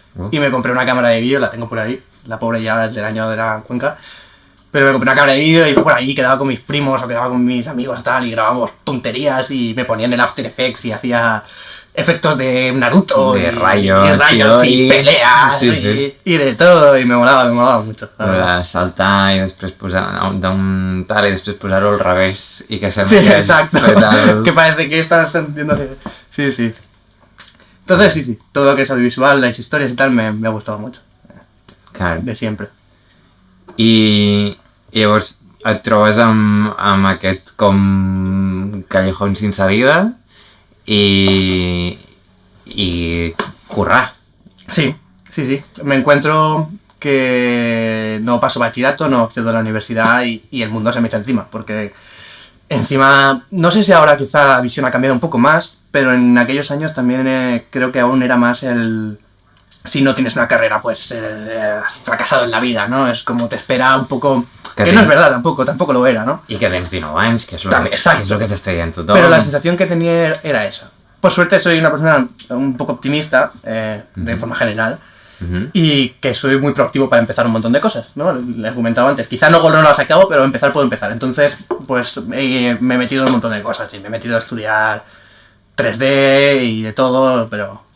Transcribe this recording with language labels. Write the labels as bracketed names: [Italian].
[Spanish] Y me compré una cámara de vídeo, la tengo por ahí. La pobre ya es del año de la Cuenca. Pero me compré una cámara de vídeo y por ahí quedaba con mis primos o quedaba con mis amigos y tal, y grabábamos tonterías y me ponían el After Effects y hacía efectos de Naruto, de rayos y peleas y de todo, y me molaba mucho. [Catalan] Saltar i després posar d'un tal i després posar-ho al revés i que se [Spanish] sí, exacto, que parece que estás sintiendo... Sí. Entonces sí, todo lo que es audiovisual, las historias y tal me ha gustado mucho. Claro. De siempre. [Catalan] I llavors et trobes amb aquest com [Spanish] callejón sin salida y currar. Sí. Me encuentro que no paso bachillerato, no accedo a la universidad y el mundo se me echa encima, porque encima, no sé si ahora quizá la visión ha cambiado un poco más, pero en aquellos años también creo que aún era más el... Si no tienes una carrera, pues has fracasado en la vida, ¿no? Es como te espera un poco... Que no es verdad, tampoco lo era, ¿no? [Catalan] Y que tens 19 anys, que es lo que t'està dient tothom. [Spanish] Pero la sensación que tenía era esa. Por suerte soy una persona un poco optimista, de forma general, y que soy muy proactivo para empezar un montón de cosas, ¿no? Les he comentado antes. Quizá no las acabo, pero empezar puedo empezar. Entonces, pues me he metido en un montón de cosas, y me he metido a estudiar 3D y de todo, pero...